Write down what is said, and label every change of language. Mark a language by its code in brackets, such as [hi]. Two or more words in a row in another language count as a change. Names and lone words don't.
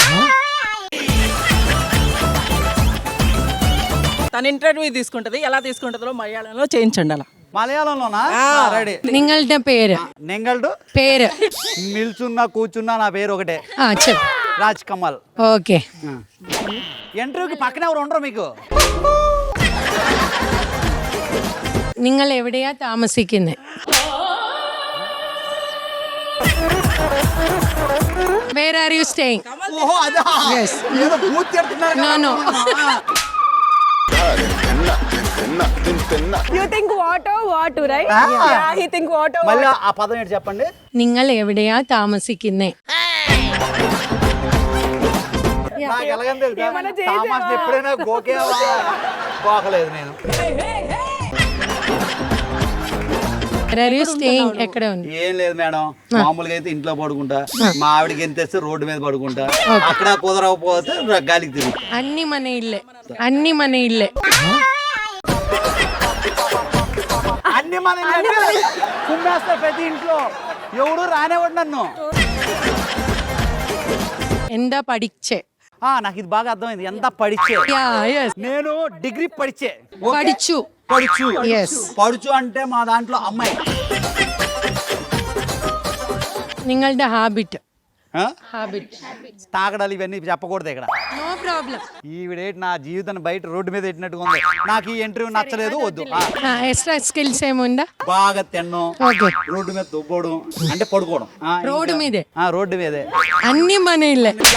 [te] తన ఇంటర్వ్యూ తీసుకుంటది, ఎలా తీసుకుంటుందో మలయాళంలో చేయించండి అలా. మలయాళంలోనా? రెడీ. [ml] నిങ്ങളുടെ పేరు [te] నిల్చున్నా కూర్చున్నా నా పేరు ఒకటే, చెప్పు. రాజ్ కమల్. ఓకే. ఇంటర్వ్యూకి పక్కన ఎవరు ఉండరు మీకు? [ml] നിങ്ങൾ എവിടെയാ താമസിക്കുന്നത്? [en] Where are you staying? [te] ఓహో అదా? [en] Yes. [te] ఏదో బూత్ తిడుతున్నారు కదా. [en] No. You think what, right? Ah. Yeah, he think what. [te] మళ్ళీ ఆ పదం ఏంటి చెప్పండి. [ml] നിങ്ങൾ എവിടെയാ താമസിക്കുന്നത്? [te] నాకు ఎలాగని తెలుసా? తామాస్ ఎప్పుడైనా గోకేవా? గోకలేదు నేను. [en] Where are you staying? [te] ఎక్కడ ఉంది? ఏం లేదు మేడం, మామూలుగా అయితే ఇంట్లో పడుకుంటా, మా ఆవిడకి ఎంత తెస్తే రోడ్డు మీద పడుకుంటా, అక్కడ కుదరకపోతే గాలికి తిరుగుతా. అన్ని మన ఇల్లే. అన్ని మన కుమ్మేస్తా ప్రతి ఇంట్లో, ఎవడు రానేవాడు నన్ను. [ml] എന്താ പഠിച്ചേ? [te] నాకు ఇది బాగా అర్థమైంది. ఎంత పడిచే? నేను డిగ్రీ పడిచే. [ml] പഠിച്ചു. Yes. [te] పడుచు అంటే మా దాంట్లో అమ్మాయి. [ml] നിങ്ങളുടെ ഹാബിറ്റ്? [te] హ్యాబిట్. తాగడాలు ఇవన్నీ చెప్పకూడదు ఇక్కడ. [en] no problem. [te] ఈవిడేంటి నా జీవితాన్ని బయట రోడ్డు మీద పెట్టినట్టుగా ఉంది. నాకు ఈ ఇంటర్వ్యూ నచ్చలేదు, వద్దు. [en] extra skills [te] ఏముందా? బాగా తిన్నాం, ఓకే. రోడ్డు మీద దుబ్బోవడం అంటే పడుకోవడం. రోడ్డు మీదే? రోడ్డు మీదే. అన్ని మన ఇల్లే.